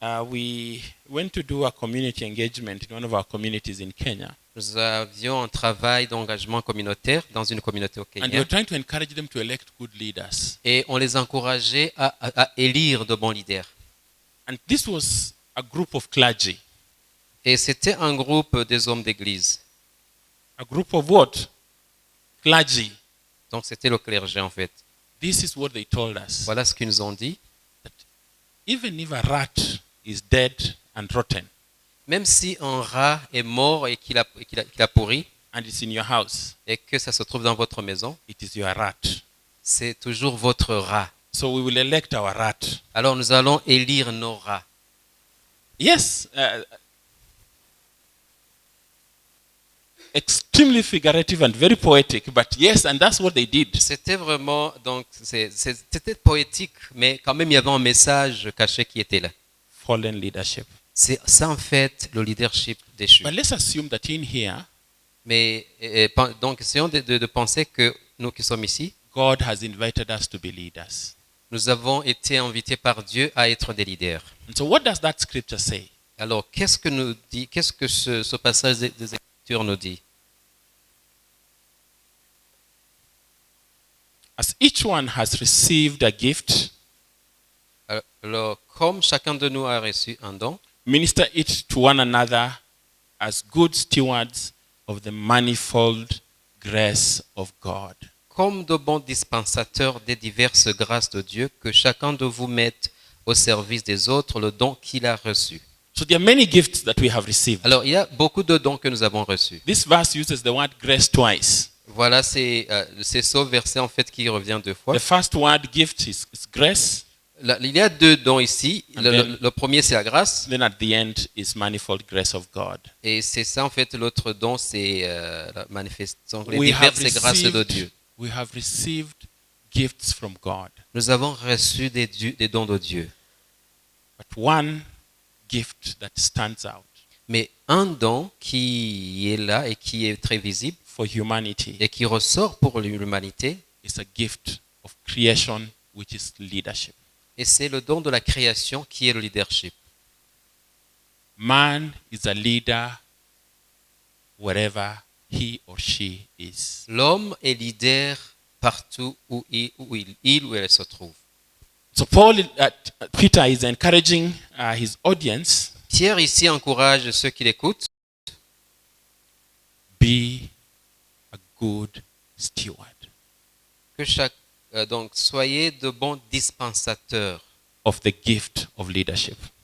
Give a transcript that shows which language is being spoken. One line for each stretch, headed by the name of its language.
English: we went to do a community engagement in one of our communities in Kenya.
French: Nous avions un travail d'engagement communautaire dans une communauté au Kenya.
English: And we were trying to encourage them to elect good leaders.
French: Et on les encourageait à élire de bons leaders.
English: And this was a group of clergy.
French: Et c'était un groupe des hommes d'église.
English: A group of what? Clergy.
French: Donc c'était le clergé en fait.
English: This is what they told us.
French: Voilà ce qu'ils nous ont dit.
English: That even if a rat is dead and rotten,
French: même si un rat est mort et qu'il a pourri,
English: and it's in your house,
French: et que ça se trouve dans votre maison,
English: it is your rat.
French: C'est toujours votre rat.
English: So we will elect our rat.
French: Alors nous allons élire nos rats.
English: Yes. Extremely figurative and very poetic, but yes, and that's what they did.
French: C'était vraiment, donc, c'était poétique, mais quand même il y avait un message caché qui était là.
English: Fallen leadership.
French: C'est ça en fait le leadership déchu.
English: But let's assume that in here,
French: mais donc essayons de penser que nous qui sommes ici,
English: God has invited us to be leaders.
French: Nous avons été invités par Dieu à être des leaders.
English: And so what does that scripture say?
French: Alors, qu'est-ce que ce passage des Écritures nous dit?
English: As each one has received a gift,
French: Alors, comme chacun de nous a reçu un don,
English: minister it to one another as good stewards of the manifold grace of God.
French: comme de bons dispensateurs des diverses grâces de Dieu, que chacun de vous mette au service des autres le don qu'il a reçu.
English: So there are many gifts that we have received.
French: Alors, il y a beaucoup de dons que nous avons reçus.
English: This verse uses the word grace twice.
French: Voilà, c'est ce verset en fait qui revient deux fois.
English: The first word gift is grace.
French: Il y a deux dons ici.
English: And then-
French: Le premier, c'est la grâce.
English: Then at the end is manifold grace of God.
French: Et c'est ça, en fait, l'autre don, c'est la manifestation, les
English: We have
French: diverses grâces de Dieu.
English: we have received gifts from God.
French: Nous avons reçu des dons de Dieu.
English: But one gift that stands out
French: Mais un don qui est là et qui est très visible
English: for humanity
French: et qui ressort pour l'humanité,
English: is a gift of creation, which is leadership.
French: et c'est le don de la création qui est le leadership.
English: Man is a leader wherever he or she is.
French: L'homme est leader partout où il ou elle se trouve.
English: So Peter is encouraging his audience,
French: Pierre ici encourage ceux qui l'écoutent.
English: be a good steward
French: Que donc soyez de bons dispensateurs
English: of the gift of leadership.